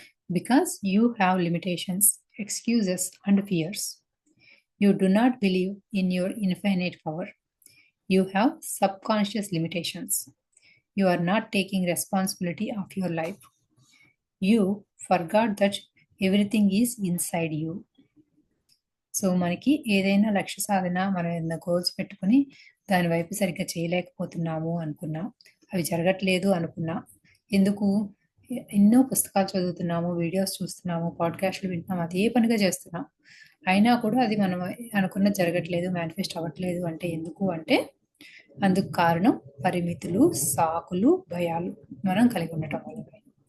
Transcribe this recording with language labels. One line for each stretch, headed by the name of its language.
English: Because you have limitations, excuses and fears. You do not believe in your infinite power. You have subconscious limitations. You are not taking responsibility of your life. You forgot that everything is inside you.
Telugu: So, మనకి ఏదైనా లక్ష్య సాధన మనం ఏదైనా goals పెట్టుకొని దాని వైపు సరిగ్గా చేయలేకపోతున్నాము అనుకున్నా, అవి జరగట్లేదు అనుకున్నా, ఎందుకు? ఎన్నో పుస్తకాలు చదువుతున్నాము, వీడియోస్ చూస్తున్నాము, పాడ్‌కాస్ట్‌లు వింటున్నాము, అదే పనిగా చేస్తున్నాం. అయినా కూడా అది మనం అనుకున్నది జరగట్లేదు, మేనిఫెస్ట్ అవ్వట్లేదు అంటే ఎందుకు అంటే, అందుకు కారణం పరిమితులు, సాకులు, భయాలు మనం కలిగి ఉండటం వల్లనే.